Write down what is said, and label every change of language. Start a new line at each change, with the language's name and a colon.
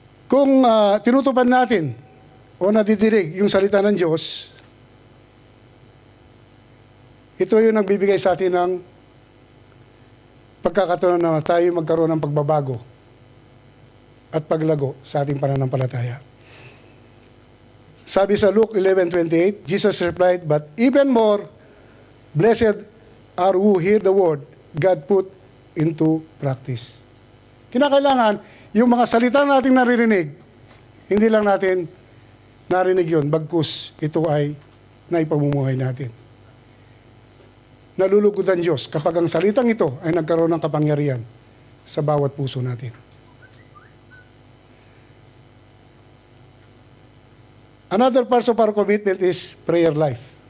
Filipino: Kung tinutupad natin o nadidinig yung salita ng Diyos, ito yung nagbibigay sa atin ng pagkakataon na tayo magkaroon ng pagbabago at paglago sa ating pananampalataya. Sabi sa
English: Luke 11:28, Jesus replied, "But even more, blessed are who hear the word God put into practice."
Filipino: Kinakailangan, yung mga salita nating naririnig, hindi lang natin narinig yun, bagkus ito ay naipamumuhay natin. Nalulugod ang Diyos kapag ang salitang ito ay nagkaroon ng kapangyarihan sa bawat puso natin.
English: Another part of our commitment is prayer life.